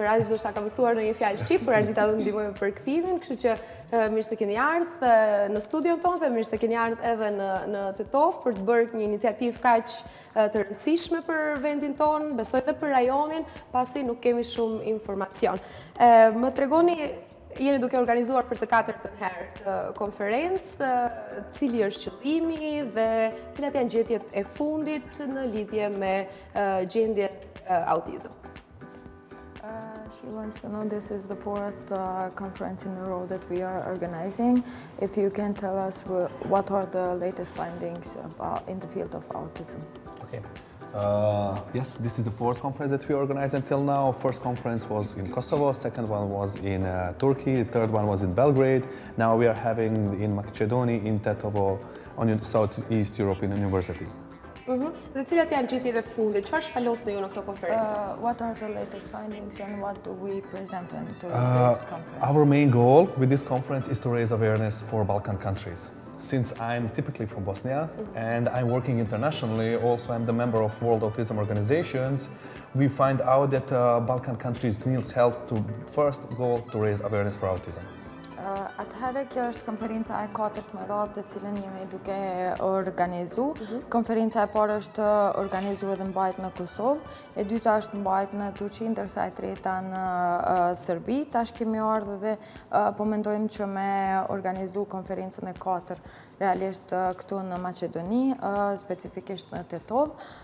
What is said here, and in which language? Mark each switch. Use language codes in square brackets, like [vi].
[sq] Radić do të ka mësuar në një fjalë shqip, por Ardita do të ndihmojë me përkthimin, kështu që mirë se keni ardhur në studion tonë dhe mirë se keni ardhur edhe në Tetov për të bërë një iniciativë kaq të rëndësishme për vendin tonë, besoj edhe për rajonin, pasi nuk kemi shumë informacion. Më tregoni, jeni duke organizuar për të 4-ën herë të konferencë, cili është qëllimi dhe cilat janë gjetjet e fundit në lidhje me gjendjen autism? [en] She wants to know, this is the 4th conference in a row that we are organizing. If you can tell us what are the latest findings in the field of autism. Okay. Yes, this is the 4th conference that we organized until now. First conference was in Kosovo, second one was in Turkey, third one was in Belgrade. Now we are having in Macedonia, in Tetovo, on Southeast European University. [sq] Dhe cilat janë gjetjet e fundit? Çfarë shpalosni ju në këtë konferencë? [en] What are the latest findings and what do we present into this conference? Our main goal with this conference is to raise awareness for Balkan countries. Since I'm typically from Bosnia and I'm working internationally, also I'm the member of World Autism Organizations, we find out that Balkan countries need help to first go to raise awareness for autism. [sq] Atëherë kjo është konferenca e 4 me radhë të cilën jemi duke organizu. Konferenca e parë është organizuar dhe mbajt në Kosovë, e dyta është mbajt në Turqi, ndërsa e treta në Serbi. Tash kemi ardhur dhe po mendojmë që me organizu konferencën e 4 realisht këtu në Macedoni, specifikisht në Tetov.